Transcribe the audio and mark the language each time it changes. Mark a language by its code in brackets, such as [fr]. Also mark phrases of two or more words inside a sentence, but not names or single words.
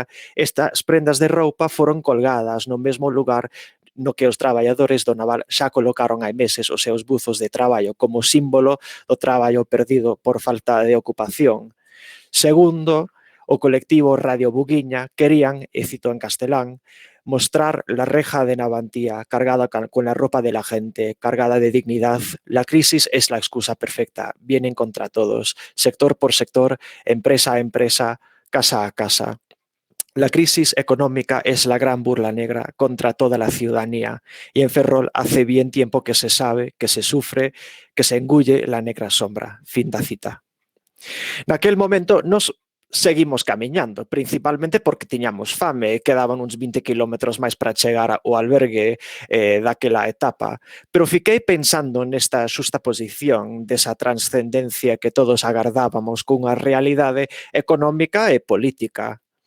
[gl] Estas prendas de roupa foron colgadas no mesmo lugar no que os traballadores do naval xa colocaron hai meses os seus buzos de traballo como símbolo do traballo perdido por falta de ocupación. Segundo, o colectivo Radio Buguiña querían, e cito en castelán, [es] mostrar la reja de Navantía cargada con la ropa de la gente, cargada de dignidad. La crisis es la excusa perfecta. Vienen contra todos, sector por sector, empresa a empresa, casa a casa. La crisis económica es la gran burla negra contra toda la ciudadanía. Y en Ferrol hace bien tiempo que se sabe, que se sufre, que se engulle la negra sombra. [gl] Fin da cita. Naquel momento nos seguimos camiñando, principalmente porque tiñamos fame, quedaban uns 20 kilómetros máis para chegar ao albergue daquela etapa, pero fiquei pensando nesta xustaposición desa transcendencia que todos agardábamos cunha realidade económica e política.